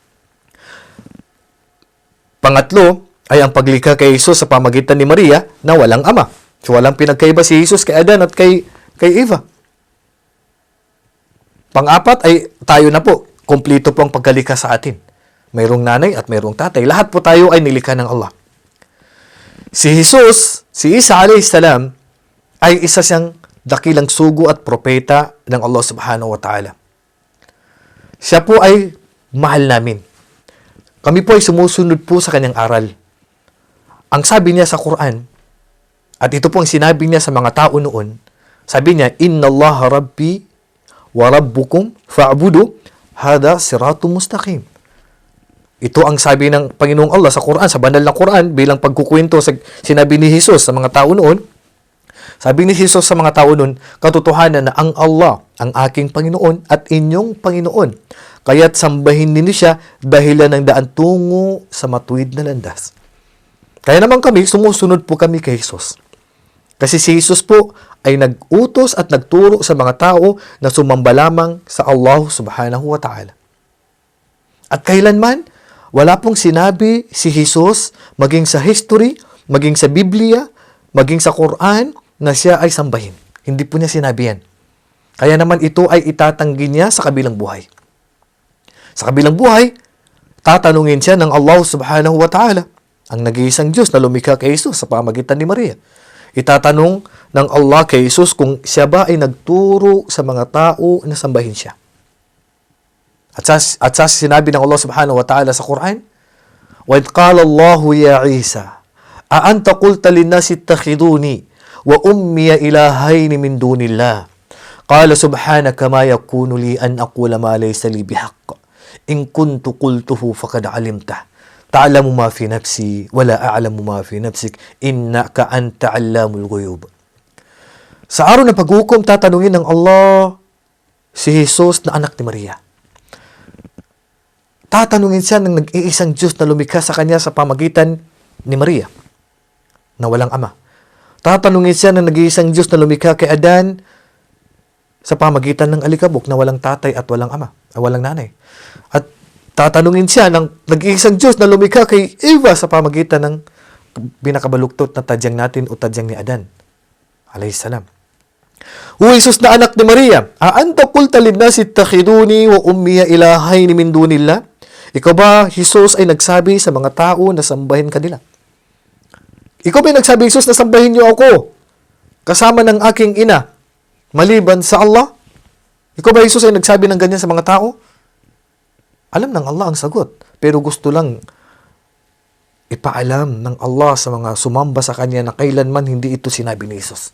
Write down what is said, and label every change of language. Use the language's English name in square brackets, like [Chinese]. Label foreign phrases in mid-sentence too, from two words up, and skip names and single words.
[Filipino] Pangatlo ay ang paglikha kay Jesus sa pamagitan ni Maria na walang ama. So walang pinagkaiba si Jesus kay Adan at kay Eva. Pang-apat ay tayo na po, kompleto po ang pagkalikha sa atin. Mayroong nanay at mayroong tatay. Lahat po tayo ay nilikha ng Allah. Si Jesus, si Isa [Arabic] عليه السلام, [Filipino] ay isa siyang dakilang sugo at propeta ng Allah [Arabic] سبحانه وتعالى. [Filipino] Siya po ay mahal namin. Kami po ay sumusunod po sa kanyang aral. Ang sabi niya sa Quran, at ito po ang sinabi niya sa mga tao noon, sabi niya, [Arabic] إن الله ربي وربكم فاعبدوه هذا صراط مستقيم. [Filipino] Ito ang sabi ng Panginoong Allah sa Quran, sa banal na Quran, bilang pagkukwento sa sinabi ni Jesus sa mga tao noon. Sabi ni Jesus sa mga tao noon, katotohanan na ang Allah, ang aking Panginoon at inyong Panginoon. Kaya't sambahin ninyo siya dahilan ng daan tungo sa matuwid na landas. Kaya naman kami, sumusunod po kami kay Jesus. Kasi si Jesus po ay nag-utos at nagturo sa mga tao na sumamba lamang sa Allah [Arabic] سبحانه وتعالى. [Filipino] At kailanman, wala pong sinabi si Jesus, maging sa history, maging sa Biblia, maging sa Quran, na siya ay sambahin. Hindi po niya sinabi yan. Kaya naman ito ay itatanggi niya sa kabilang buhay. Sa kabilang buhay, tatanungin siya ng Allah [Arabic] سبحانه وتعالى, [Filipino] ang nag-iisang Diyos na lumikha kay Jesus sa pamagitan ni Maria. Itatanong ng Allah kay Jesus kung siya ba ay nagturo sa mga tao na sambahin siya. At sa sinabi ng Allah [Arabic] سبحانه وتعالى [Filipino] sa Quran, [Arabic] وَإِذْ قَالَ اللَّهُ يَا عِيسَى أَأَنْتَ قُلْتَ لِلنَّاسِ اتَّخِذُونِي وَأُمِّيَ إِلَٰهَيْنِ مِنْ دُونِ اللَّهِ قَالَ سُبْحَانَكَ مَا يَكُونُ لِي أَنْ أَقُولَ مَا لَيْسَ لِي بِحَقٍّ إِنْ كُنْتُ قُلْتُهُ فَقَدْ عَلِمْتَهُ تَعْلَمُ مَا فِي نَفْسِي وَلَا أَعْلَمُ مَا فِي نَفْسِكَ إِنَّكَ أَنْتَ عَلَّامُ الْغُيُوبِ. [Filipino] Sa araw ng paghukom, tatanungin ng Allah si Jesus na anak ni Maria. Tatanungin siya ng nag-iisang Diyos na lumikha sa kanya sa pamagitan ni Maria, na walang ama. Tatanungin siya ng nag-iisang Diyos na lumikha kay Adan sa pamagitan ng alikabok na walang tatay at walang ama, walang nanay. At tatanungin siya ng nag-iisang Diyos na lumikha kay Eva sa pamagitan ng pinakabaluktot na tadyang natin o tadyang ni Adan [Arabic] عليه السلام. [Filipino] O Jesus na anak ni Maria, [Arabic] أأنت قلت للناس اتخذوني وأمي إلهين من دون الله? [Filipino] Ikaw ba, Jesus, ay nagsabi sa mga tao na sambahin kanila? Ikaw ba nagsabi, Jesus, na sambahin niyo ako kasama ng aking ina maliban sa Allah? Ikaw ba, Jesus, ay nagsabi ng ganyan sa mga tao? Alam ng Allah ang sagot, pero gusto lang ipaalam ng Allah sa mga sumamba sa Kanya na kailanman hindi ito sinabi ni Jesus.